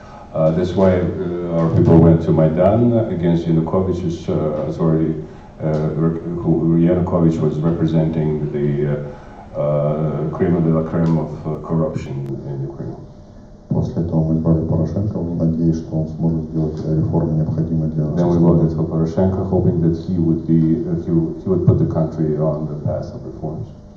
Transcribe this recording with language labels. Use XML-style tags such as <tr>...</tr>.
<en>That's why our people went to Maidan against Yanukovych's authority. Yanukovych was representing the cream de la creme of corruption in Ukraine.</en> <ru>После этого мы избрали Порошенко, надеясь, что он сможет сделать реформы, необходимые для нас.</ru> <en>Then we voted for Poroshenko, hoping that he would put the country on the path of reforms.</en>